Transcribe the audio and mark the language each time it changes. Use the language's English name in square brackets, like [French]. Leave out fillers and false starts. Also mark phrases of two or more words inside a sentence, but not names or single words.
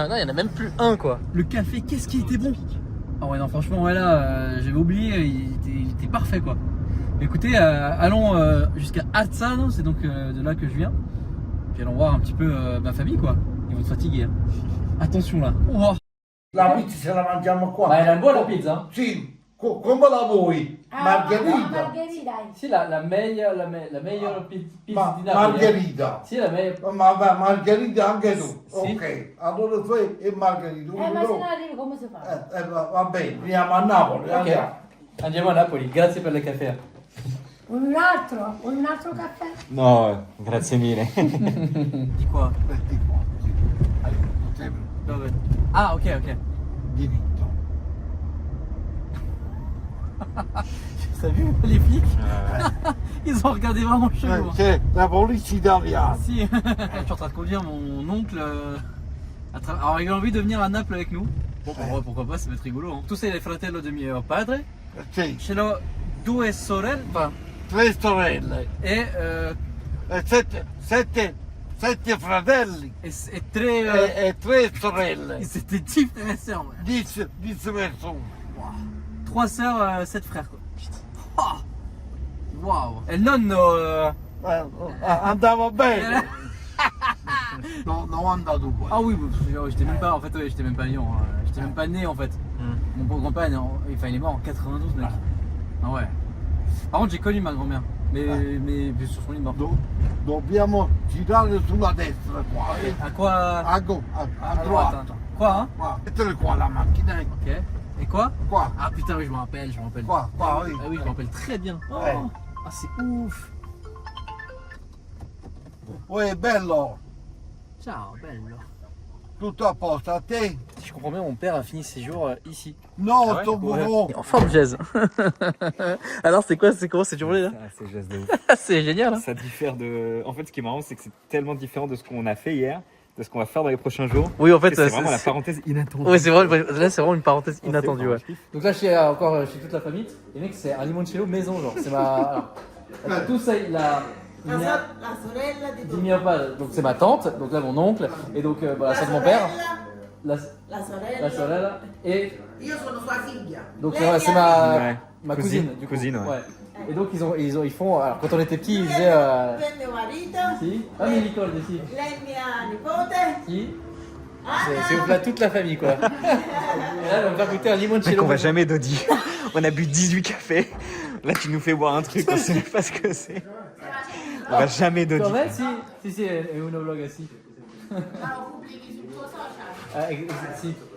[French] Non, il y en a même plus un, quoi. Le café, qu'est-ce qui était bon. Ah ouais, non, franchement, ouais, là, j'avais oublié, il était parfait, quoi. Écoutez, allons jusqu'à Arzano, c'est donc de là que je viens. Puis allons voir un petit peu ma famille, quoi. Ils vont se fatiguer. Hein. Attention, là. Oh. [Italian] La pizza se la mangiamo qua. Ma era buona la pizza? Sì, come la vuoi? Margherita. Margherita. Sì, la meglio pizza di Napoli. Margherita. Sì, la meglio. Ma Margherita anche tu. Sì. Ok, allora tu e Margherita. Ma se non arrivi come si fa? Va bene, andiamo a Napoli. Ok. Andiamo a Napoli, grazie per il caffè. Un altro caffè? No, grazie mille. Di qua. Di qua, sì. Dove? Ah, ok. Diritto. [French] T'as vu les flics? Ils ont regardé vraiment chelou. C'est la police italiana. [Italian] Si. [French] Je suis en train de conduire mon oncle. Alors il a envie de venir à Naples avec nous. Bon, pourquoi pas, ça va être rigolo. Hein. [Italian] Tu sei il fratello di mio padre. Sì. Ce l'ho due sorelle. Enfin, 3 sorelle. [French] et [Italian] 7 fratelli et tre. e 3 sorelle. [French] C'était 10 frères et sœurs. Ouais. [Italian] 10 persone. [French] 3 sœurs, 7 frères quoi. Putain. Oh. Waouh. [Italian] E il nonno. Andava bene. Non andato qua. [French] Ah oui, j'étais même pas. En fait, ouais, j'étais même pas à Lyon. J'étais même pas né en fait. Mon beau grand-père, il est mort en 92 mec. Ah ouais. Par contre, j'ai connu ma grand-mère. Mais sur son lit mort. [Italian] Dobbiamo girare sulla destra qua. [French] À quoi? A droite. Droite. Quoi hein? [Italian] Qua. Mettele qua la macchina. [French] Ok. Et quoi? [Italian] Qua. [French] Ah putain, oui, je me rappelle. Qua, oui. Ah oui, je me rappelle très bien. Oh. Ouais. Ah, c'est ouf. Ouais, [Italian] bello. Ciao, bello. Tutto a posto, a te? [French] Si je comprends bien, mon père a fini ses jours ici. Non, Ah ouais? ton bureau. En forme jazz. Alors, c'est comment cette journée là? Ah, c'est juste de ouf. C'est génial. Hein. Ça diffère de. En fait, ce qui est marrant, c'est que c'est tellement différent de ce qu'on a fait hier, de ce qu'on va faire dans les prochains jours. Oui, en fait, que c'est vraiment la parenthèse inattendue. Oui, c'est vrai. Là, c'est vraiment une parenthèse inattendue. Ouais. Ouais. Donc là, je suis encore chez toute la famille. Et mec, c'est un limoncello maison, genre. C'est ma. Alors, tout ça, [Italian] La sorella di di mio padre. [French] Donc c'est ma tante. Donc là, mon oncle. Et donc la sœur de mon père. [Italian] La sorella. Et Io sono sua figlia. [French] donc [Italian] Lei [French] c'est Ouais. ma cousine. Du coup. Cousine, ouais. Et donc ils font. Alors quand on était petits, ils faisaient. [Italian] per mio marito. Si. [French] Ah mais Nicole aussi. [Italian] Lei mia nipote. Si. [French] C'est là toute la famille quoi. Et là, on va goûter un Mec, limoncello. on va jamais d'audi. On a bu 18 cafés. Là, tu nous fais boire un truc, on sait même pas ce que c'est. On va jamais d'audi. [Italian] Dov'è? Sì, è uno vlog sì. Sì.